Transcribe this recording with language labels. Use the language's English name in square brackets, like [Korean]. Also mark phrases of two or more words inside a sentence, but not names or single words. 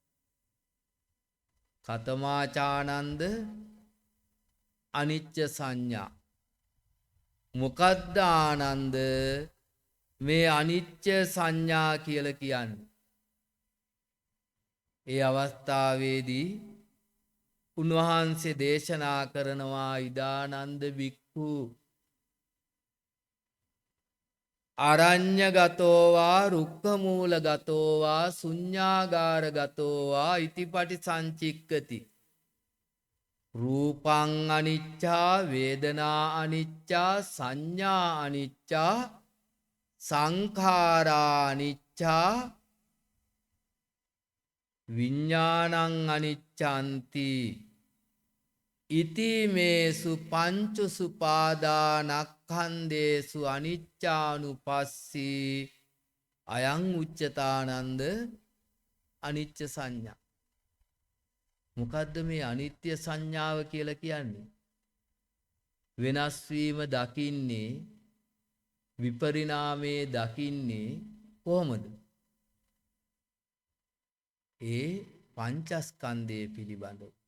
[Pali] කතමාචානන්ද අනිච්ච සංඥා. [Sinhala] මොකද්ද ආනන්ද මේ [Pali] අනිච්ච සංඥා [Sinhala] කියලා කියන්නේ? ඒ අවස්ථාවේදී උන්වහන්සේ දේශනා කරනවා [Pali] ඉදානන්ද බික්ඛු අරඤ්‍යගතෝවා රුක්ඛමූලගතෝවා ශුඤ්ඤාගාරගතෝවා ඉතිපටි සංචික්කති. රූපං අනිච්චා වේදනා අනිච්චා සංඥා අනිච්චා සංඛාරා අනිච්චා විඥානං අනිච්ඡanti. ඉතිමේසු පංචසු පාදානක්ඛන්දේසු අනිච්චානුපස්සී අයං උච්චතානන්ද අනිච්ච සංඥා. [Sinhala] මොකද්ද මේ අනිත්‍ය සංඥාව කියලා කියන්නේ? වෙනස් වීම දකින්නේ විපරිණාමයේ දකින්නේ කොහොමද? ඒ පංචස්කන්ධය පිළිබඳව.